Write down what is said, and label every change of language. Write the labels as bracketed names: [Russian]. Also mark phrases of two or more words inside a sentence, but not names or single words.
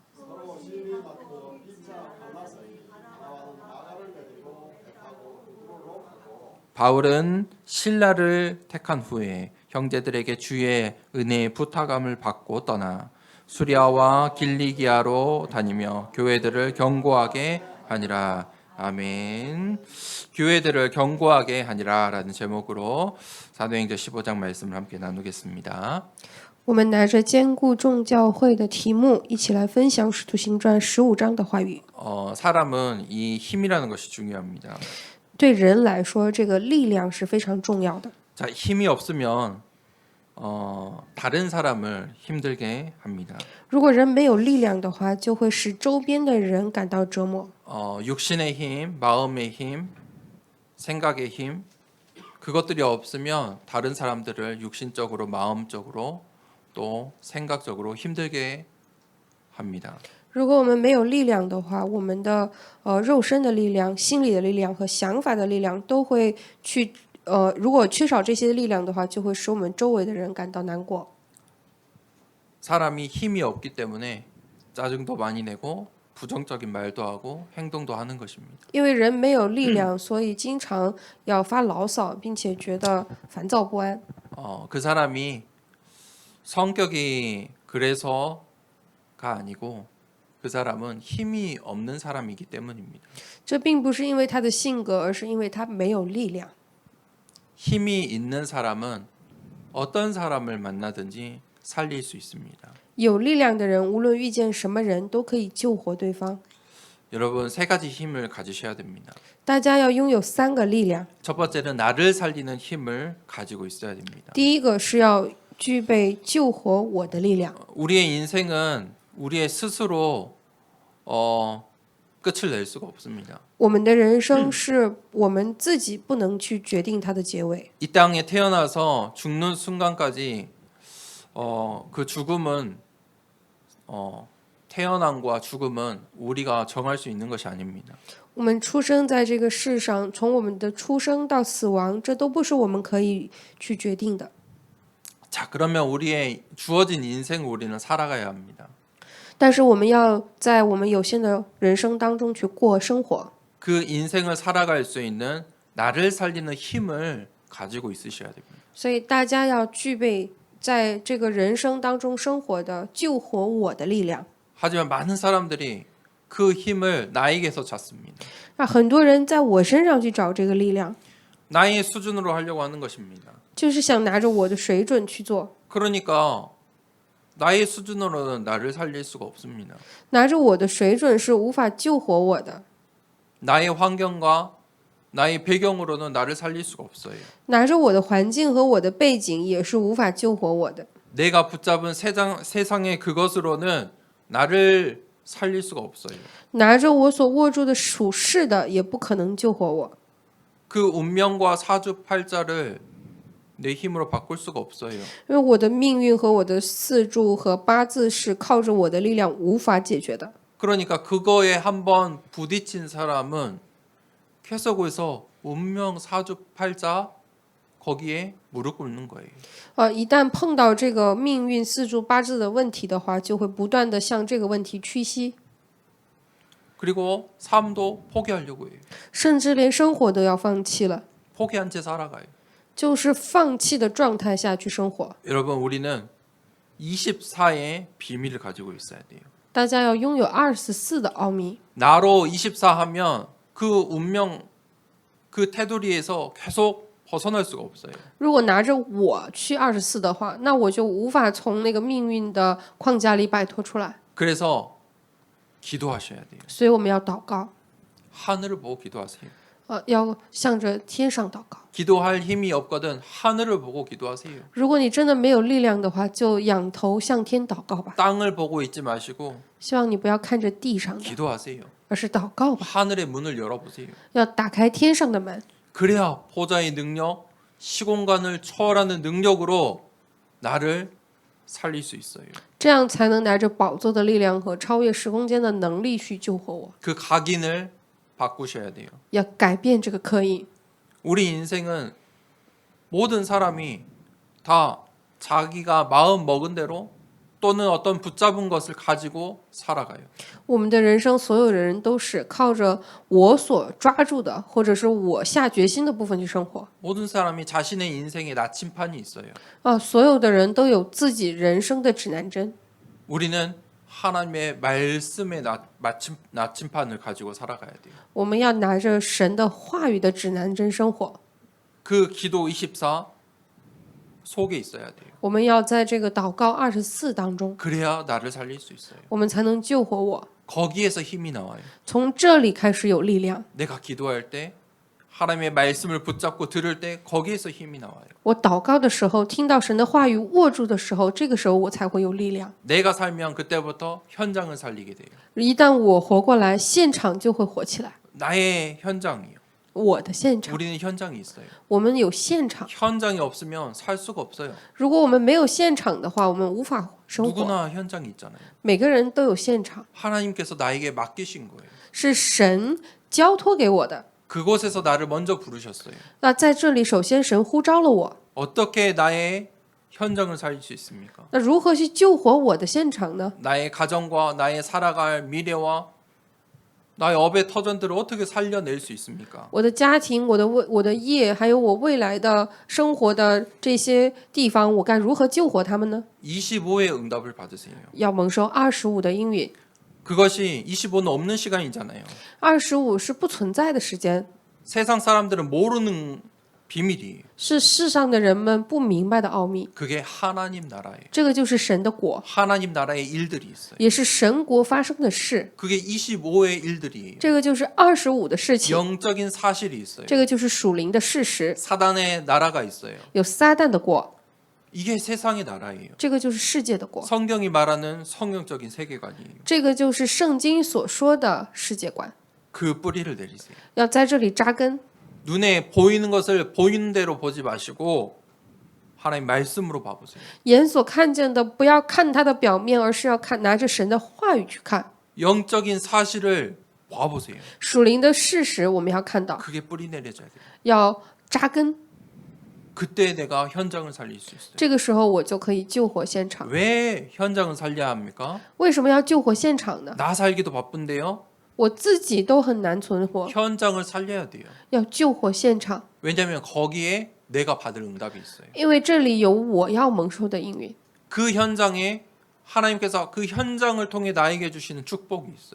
[Korean] 바울은 신라를 택한 후에 형제들에게 주의 은혜의 부탁함을 받고 떠나 수리아와 길리기아로 다니며 교회들을 견고하게 하니라. 아멘. 교회들을 견고하게 하니라라는 제목으로 사도행전 15장 말씀을 함께 나누겠습니다. [Chinese] 我们拿着坚固众教会的题目，一起来分享《使徒行传》15章的话语。 [Korean] 사람은 이 힘이라는 것이 중요합니다. [Chinese] 对人来说，这个力量是非常重要的。 [Korean] 자, 힘이 없으면 다른 사람을 힘들게 합니다. [Chinese] 如果人没有力量的话，就会使周边的人感到折磨。 [Korean] 육신의 힘, 마음의 힘, 생각의 힘, 그것들이 없으면 다른 사람들을 육신적으로, 마음적으로 또 생각적으로 힘들게 합니다. [Chinese] 如果我们没有力量的话，我们的肉身的力量、心理的力量和想法的力量都会去如果缺少这些力量的话，就会使我们周围的人感到难过。 [Korean] 사람이 힘이 없기 때문에 짜증도 많이 내고 부정적인 말도 하고 행동도 하는 것입니다. [Chinese] 因为人没有力量，所以经常要发牢骚，并且觉得烦躁不安。 [Korean] 그 사람이 성격이 그래서가 아니고 그 사람은 힘이 없는 사람이기 때문입니다. [Chinese] 这并不是因为他的性格，而是因为他没有力量。 [Korean] 힘이 있는 사람은 어떤 사람을 만나든지 살릴 수 있습니다. [Chinese] 有力量的人，无论遇见什么人，都可以救活对方。 [Korean] 여러분 세 가지 힘을 가지셔야 됩니다. [Chinese] 大家要拥有3个力量。 [Korean] 첫 번째는 나를 살리는 힘을 가지고 있어야 됩니다. [Chinese] 第一个是要具备救活我的力量。 [Korean] 우리의 인생은 우리의 스스로 끝을 낼 수가 없습니다. [Chinese] 我们的人生是我们自己不能去决定它的结尾。 [Korean] 이 땅에 태어나서 죽는 순간까지 그 죽음은 태어남과 죽음은 우리가 정할 수 있는 것이 아닙니다. [Chinese] 我们出生在这个世上，从我们的出生到死亡，这都不是我们可以去决定的。 [Korean] 자, 그러면 우리의 주어진 인생 우리는 살아가야 합니다. [Chinese] 但是我们要在我们有限的人生当中去过生活。 [Korean] 그 인생을 살아갈 수 있는 나를 살리는 힘을 가지고 있으셔야 됩니다. [Chinese] 所以大家要具备在这个人生当中生活的救活我的力量。 [Korean] 하지만 많은 사람들이 그 힘을 나에게서 찾습니다. [Chinese] 那很多人在我身上去找这个力量， [Korean] 나의 수준으로 하려고 하는 것입니다. [Chinese] 就是想拿着我的水准去做， [Korean] 그러니까 나의 수준으로는 나를 살릴 수가 없습니다. [Chinese] 拿着我的水准是无法救活我的， [Korean] 나의 환경과 나의 배경으로는 나를 살릴 수가 없어요. [Chinese] 拿着我的环境和我的背景也是无法救活我的。 [Korean] 내가 붙잡은 세상의 그것으로는 나를 살릴 수가 없어요. [Chinese] 拿着我所握住的属世的，也不可能救活我。 [Korean] 그 운명과 사주팔자를 내 힘으로 바꿀 수가 없어요. [Chinese] 因为我的命运和我的四柱和八字是靠着我的力量无法解决的。 [Korean] 그러니까 그거에 한번 부딪힌 사람은 계속해서 운명 사주팔자 거기에 무릎 꿇는 거예요. [Chinese] 一旦碰到这个命运四柱八字的问题的话，就会不断的向这个问题屈膝， [Korean] 그리고 삶도 포기하려고 해요. [Chinese] 甚至连生活都要放弃了， [Korean] 포기한 채 살아가요. [Chinese] 就是放弃的状态下去生活。 [Korean] 여러분 우리는 24의 비밀을 가지고 있어야 돼요. [Chinese] 大家要拥有24的奥秘。 [Korean] 나로 24 하면 그 운명 그 테두리에서 계속 벗어날 수가 없어요. [Chinese] 如果拿着我去24的话，那我就无法从那个命运的框架里摆脱出来。 [Korean] 그래서 기도하셔야 돼요. [Chinese] 所以我们要祷告。 [Korean] 하늘을 보고 기도하세요. [Chinese] 要向着天上祷告。 [Korean] 기도할 힘이 없거든 하늘을 보고 기도하세요. [Chinese] 如果你真的没有力量的话，就仰头向天祷告吧。 [Korean] 땅을 보고 있지 마시고 [Chinese] 希望你不要看着地上的， [Korean] 기도하세요. [Chinese] 而是祷告吧。 [Korean] 하늘의 문을 열어보세요. [Chinese] 要打开天上的门， [Korean] 그래야 보좌의 능력, 시공간을 초월하는 능력으로 나를 살릴 수 있어요. [Chinese] 这样才能拿着宝座的力量和超越时空间的能力去救活我。 [Korean] 그 각인을 바꾸셔야 돼요. [Chinese] 要改变这个刻印。 [Korean] 우리 인생은 모든 사람이 다 자기가 마음 먹은 대로 또는 어떤 붙잡은 것을 가지고 살아가요. [Chinese] 我们的人生，所有的人都是靠着我所抓住的，或者是我下决心的部分去生活。 [Korean] 모든 사람이 자신의 인생에 나침판이 있어요. [Chinese] 所有的人都有自己人生的指南针。 [Korean] 우리는 하나님의 말씀의 나침판을 가지고 살아가야 돼요. [Chinese] 我们要拿着神的话语的指南针生活。 [Korean] 그 기도 24 속에 있어야 돼요. [Chinese] 我们要在这个祷告24当中， [Korean] 그래야 나를 살릴 수 있어요. [Chinese] 我们才能救活我。 [Korean] 거기에서 힘이 나와요. [Chinese] 从这里开始有力量。 [Korean] 내가 기도할 때 하나님의 말씀을 붙잡고 들을 때 거기에서 힘이 나와요. [Chinese] 我祷告的时候，听到神的话语握住的时候，这个时候我才会有力量。 [Korean] 내가 살면 그때부터 현장을 살리게 돼요. [Chinese] 一旦我活过来，现场就会活起来。 [Korean] 나의 현장이요. [Chinese] 我的现场， [Korean] 우리는 현장이 있어요. [Chinese] 我们有现场。 [Korean] 현장이 없으면 살 수가 없어요. [Chinese] 如果我们没有现场的话，我们无法生活。 [Korean] 누구나 현장이 있잖아요. [Chinese] 每个人都有现场， [Korean] 하나님께서 나에게 맡기신 거예요. [Chinese] 是神交托给我的。 [Korean] 그곳에서 나를 먼저 부르셨어요. [Chinese] 那在这里，首先神呼召了我。 [Korean] 어떻게 나의 현장을 살릴 수 있습니까? [Chinese] 那如何去救活我的现场呢？ [Korean] 나의 가정과 나의 살아갈 미래와 나의 업의 터전들을 어떻게 살려낼 수 있습니까? [Chinese] 我的家庭、我的业，还有我未来的生活的这些地方，我该如何救活他们呢？ [Korean] 25의 응답을 받으세요. [Chinese] 要蒙受25的应允。 [Korean] 그것이 25는 없는 시간이잖아요. [Chinese] 25 是不存在的时间， [Korean] 세상 사람들은 모르는 비밀이에요. [Chinese] 是世上的人们不明白的奥秘。 [Korean] 그게 하나님 나라예요. [Chinese] 这个就是神的国， [Korean] 하나님 나라의 일들이 있어요. [Chinese] 也是神国发生的事。 [Korean] 그게 25의 일들이에요. [Chinese] 这个就是25的事情， [Korean] 영적인 사실이 있어요. [Chinese] 这个就是属灵的事实。 [Korean] 사단의 나라가 있어요. [Chinese] 有撒旦的国， [Korean] 이게 세상의 나라예요. [Chinese] 这个就是世界的国， [Korean] 성경이 말하는 성경적인 세계관이에요. [Chinese] 这个就是圣经所说的世界观。 [Korean] 그 뿌리를 내리세요. [Chinese] 要在这里扎根， [Korean] 눈에 보이는 것을 보이는 대로 보지 마시고 하나님 말씀으로 봐보세요. [Chinese] 眼所看见的不要看它的表面，而是要拿着神的话语去看。 [Korean] 영적인 사실을 봐보세요. [Chinese] 属灵的事实我们要看到， [Korean] 그게 뿌리 내려져야 돼요. [Chinese] 要扎根。 [Korean] 그때 내가 현장을 살릴 수 있어요. [Chinese] 这个时候我就可以救活现场。 [Korean] 왜 현장을 살려야 합니까? [Chinese] 为什么要救活现场呢？ [Korean] 나 살기도 바쁜데요. [Chinese] 我自己都很难存活， [Korean] 현장을 살려야 돼요. [Chinese] 要救活现场， [Korean] 왜냐하면 거기에 내가 받을 응답이 있어요. [Chinese] 因为这里有我要蒙受的应允。 [Korean] 그 현장에 하나님께서 그 현장을 통해 나에게 주시는 축복이 있어요.